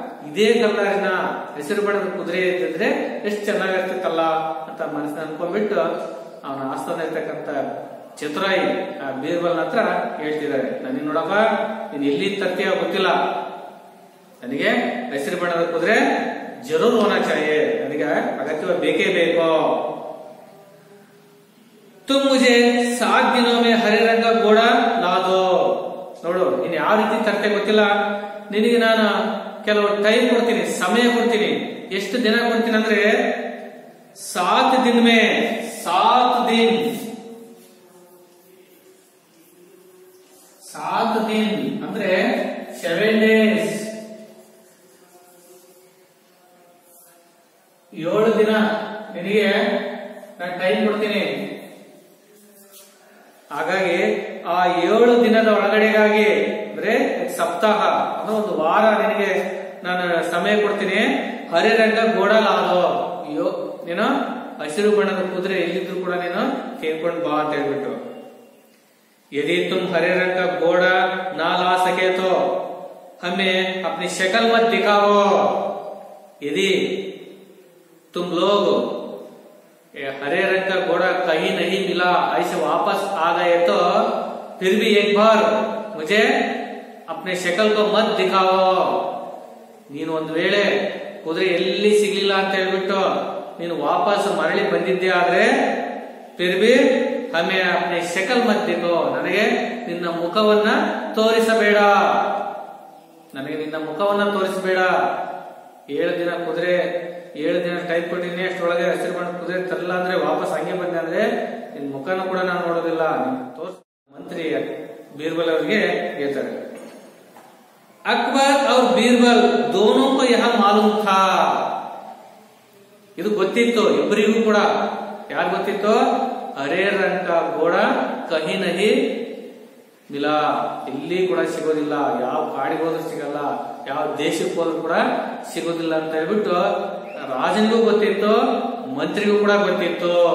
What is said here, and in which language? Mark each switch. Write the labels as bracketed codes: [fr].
[kn] ಇದೇ ಕಲರಿನ ಹಸಿರು ಬಣ್ಣದ ಕುದುರೆ ಇದ್ದಿದ್ರೆ ಎಷ್ಟು ಚೆನ್ನಾಗಿರ್ತಿತ್ತಲ್ಲ ಅಂತ ಮನಸ್ಸಿನ ಅನ್ಕೊಂಡ್ಬಿಟ್ಟು ಅವನ ಆಸ್ಥಾನ ಇರ್ತಕ್ಕಂಥ ಚತುರಾಯಿ ಆ ಬೀರ್ಬಲ್ ಹತ್ರ ಹೇಳ್ತಿದ್ದಾರೆ, ನನಗೆ ನೋಡಪ್ಪ, ನೀನ್ ಎಲ್ಲಿ ತರ್ತೀಯ ಗೊತ್ತಿಲ್ಲ, ನನಗೆ ಹಸಿರು ಬಣ್ಣದ ಕುದುರೆ [hi] ಜರೂರ್ ಹೋನಾ ಚಾಹಿಯೆ, [kn] ನನಗೆ ಅಗತ್ಯ ಬೇಕೇ ಬೇಕು. [hi] तुम मुझे 7 दिनों में हरे रंग का घोड़ा ला दो. [kn] ನೋಡು, ನೀನ್ ಯಾವ ರೀತಿ ತರ್ತೆ ಗೊತ್ತಿಲ್ಲ, ನಿನಗೆ ನಾನು ಕೆಲವು ಟೈಮ್ ಕೊಡ್ತೀನಿ, ಸಮಯ ಕೊಡ್ತೀನಿ. ಎಷ್ಟು ದಿನ ಕೊಡ್ತೀನಿ ಅಂದ್ರೆ [hi] 7 दिन में 7 दिन 7 दिन [kn] ಅಂದ್ರೆ [en] 7 days, [kn] 7 ದಿನ ನಿನಗೆ ನಾನು ಟೈಮ್ ಕೊಡ್ತೀನಿ. ಹಾಗಾಗಿ ಆ 7 ದಿನದ ಒಳಗಡೆಗಾಗಿ ಅಂದ್ರೆ ಸಪ್ತಾಹ ಅನ್ನೋ ಒಂದು ವಾರ ನಿನಗೆ ನಾನು ಸಮಯ ಕೊಡ್ತೀನಿ. [hi] ಹರೆ ರಂಗ ಗೋಡಾ ಲಾದೋ, [kn] ನೀನು ಹಸಿರು ಬಣ್ಣದ ಕುದುರೆ ಎಲ್ಲಿದ್ರು ಕೂಡ ನೀನು ಕೇಳ್ಕೊಂಡು ಬಾ ಅಂತ ಹೇಳ್ಬಿಟ್ಟು. [hi] यदि तुम हरे रंग का घोड़ा ना ला सके तो हमें अपनी शक्ल मत दिखाओ. यदि तुम लोग हरे रंग का घोड़ा कहीं नहीं मिला, ऐसे वापस आ गए तो फिर भी एक बार मुझे अपने शक्ल को मत दिखाओ. [kn] ನೀನು ಒಂದು ವೇಳೆ ಕುದುರೆ ಎಲ್ಲಿ ಸಿಗ್ಲಿಲ್ಲ ಅಂತ ಹೇಳ್ಬಿಟ್ಟು ನೀನು ವಾಪಸ್ ಮರಳಿ ಬಂದಿದ್ದೆ ಆದ್ರೆ [hi] फिर भी हमें अपने शक्ल मत दिखो, [kn] ನನಗೆ ನಿನ್ನ ಮುಖವನ್ನ ತೋರಿಸಬೇಡ, ನನಗೆ ನಿನ್ನ ಮುಖವನ್ನ ತೋರಿಸಬೇಡ. 7 ದಿನ ಕುದುರೆ 7 ದಿನ ಟೈಮ್ ಕೊಟ್ಟಿನಿ, ಅಷ್ಟೊಳಗೆ ಹಸಿರು ಬಣ್ಣ ಕುದುರೆ ತರಲ್ಲ ಅಂದ್ರೆ ವಾಪಸ್ ಹಂಗೆ ಬಂದೆ ಅಂದ್ರೆ ನಿನ್ ಮುಖನ ಕೂಡ ನಾನು ನೋಡೋದಿಲ್ಲ, ಮಂತ್ರಿ ಬೀರ್ಬಲ್ ಅವರಿಗೆ ಹೇಳ್ತಾರೆ. [hi] ಅಕ್ಬರ್ और ಬೀರ್ಬಲ್ दोनों को यह मालूम था. [kn] ಇದು ಗೊತ್ತಿತ್ತು ಇಬ್ಬರಿಗೂ ಕೂಡ. ಯಾರು ಗೊತ್ತಿತ್ತು? [hi] ಹರೇ ರಂಗ ಕಾ ಘೋಡಾ ಕಹಿ ನಹಿ ಮಿಲಾ, [kn] ಇಲ್ಲಿ ಕೂಡ ಸಿಗೋದಿಲ್ಲ, ಯಾವ ಕಾಡಿಗೆ ಹೋದ್ರೂ ಸಿಗಲ್ಲ, ಯಾವ ದೇಶಕ್ಕೆ ಹೋದ್ರೂ ಕೂಡ ಸಿಗೋದಿಲ್ಲ ಅಂತ ಹೇಳ್ಬಿಟ್ಟು ರಾಜನಿಗೂ ಗೊತ್ತಿತ್ತು, ಮಂತ್ರಿಗೂ ಕೂಡ ಗೊತ್ತಿತ್ತು.